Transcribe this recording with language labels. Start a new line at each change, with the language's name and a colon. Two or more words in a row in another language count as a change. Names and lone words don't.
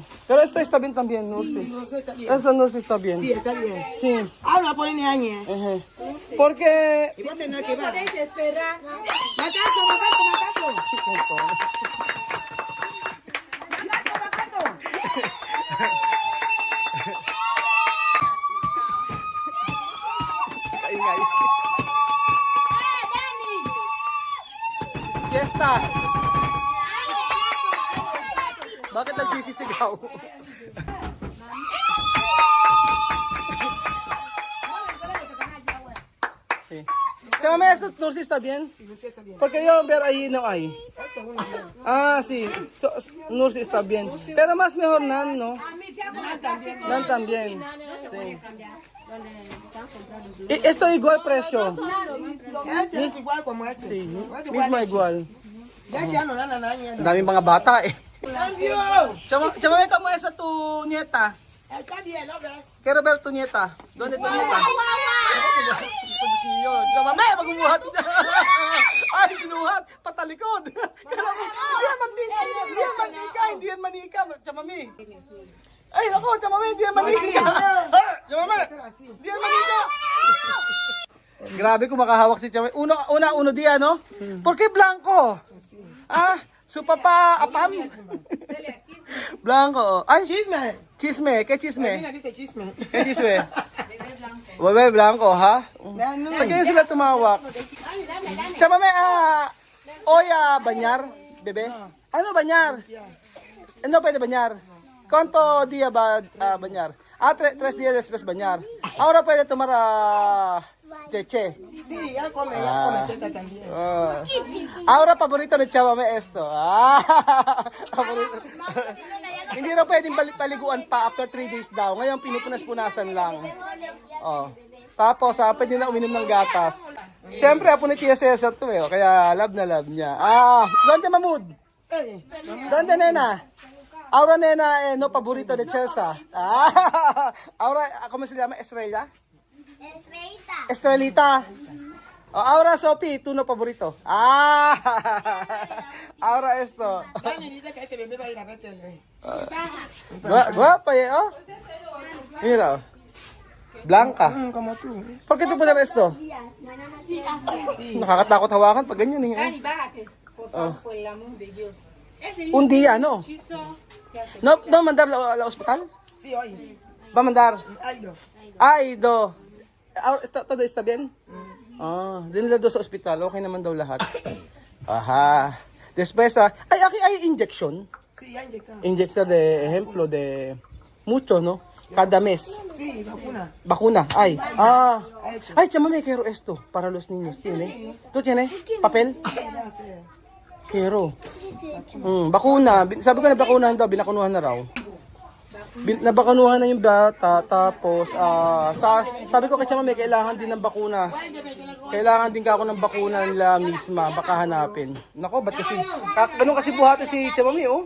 Spanish: Pero esto está bien también, Nursi. No, está bien. Eso Nursi está bien. Sí, está bien. Sí. Habla por el año. Ajá. Porque... Y vos tenés que ver. Podéis esperar. Macaco, macaco, macaco. Macaco, macaco.
Filipino: Kaingay.
Spanish: Fiesta!
Filipino: Bakit nagsisisigaw?
Spanish: Sí. Chama, ¿esto Nursi está bien? Porque yo ver ahí no hay. Sí. Nursi está bien. Pero más mejor Nan, ¿no? Nan también. Sí. Esto igual precio. Este es igual como este. Sí, mismo igual. Ya ya no dan nada.
Filipino: Ang daming mga bata eh.
Spanish: Cambio. Chama, ¿cómo es a tu nieta? Está bien, ¿no ves? Quiero ver tu nieta. ¿Dónde tu nieta?
Filipino: Mame, magbubuhat. Ay, ginuhat. Patalikod. Hindi yan mantika. Hindi yan manika. Hindi yan manika. Chamami. Ay, ako, chamami. Hindi yan manika. Chamami. Hindi yan manika. Grabe kung makahawak si Chamami.
Spanish: Uno dia, no? ¿Por qué blanco? Su papá, apam. Blanco. Ay, Chisme. chisme. ¿Qué chisme? Mira, dice chisme. ¿Qué chisme? Bebe blanco, ha? No,
Filipino: Pagkaya sila tumawak.
Spanish: Chamame, oya, banyar, bebe? Ano banyar?
Filipino: Ano pwede
Spanish: banyar? ¿Cuánto día ba banyar? 3 días después banyar. Ahora pwede tomar cheche. Sí, ya come teta también. Oh.
Filipino: Aura, paborito ni Chamame esto. Ah, paborito. Hindi na pwedeng paliguan pa
English: after 3 days
Filipino: daw. Ngayon, pinupunas-punasan lang. Oh. Tapos, pwede na uminom ng gatas. Siyempre, apo ni Tia Cesar to eh. Kaya, love na love niya.
Spanish: Donde Mamud? Eh, Donde nena? Aura nena, no paborito de Cesar. Aura, ¿cómo se llama? Estrella? Estrelita. Oh, Aura, Sophie, tú no paborito. Ahora esto. Dani dice que este bebé va a ir a verte. Guapa eh, oh. Mira. Oh. Blanca. Como tú. ¿Por qué te pones esto?
Filipino: Nakakatakot hawakan pag ganyan eh.
Spanish: Dani, bájate. Por Oh. favor, por el amor de Dios. Un día, no? No mandar la hospital? Sí, hoy. Va a mandar. Ay, no. Ay, do. Todo está bien?
Filipino: Dinala doon sa ospital. Okay naman daw lahat.
Spanish: Aha. Después, hay injection. Sí, ya inyectado. Inyecta de ejemplo de mucho, ¿no? Cada mes. Sí, vacuna. Vacuna. Ay. Ha hecho. Ay, chama, me quiero esto para los niños. ¿Tiene? ¿Tú tienes? ¿Papel? Ya sé. Quiero.
Filipino: Bakuna. Sabi ko na bakunahan daw. Binakunuhan na raw. Nabakunuhan na yung bata. Tapos, sabi ko kay chama, may kailangan din ng bakuna. Kailangan din ka ako ng bakuna nila misma. Baka hanapin. Nako, ba't kasi? Ganun kasi buhati si Chamami, oh.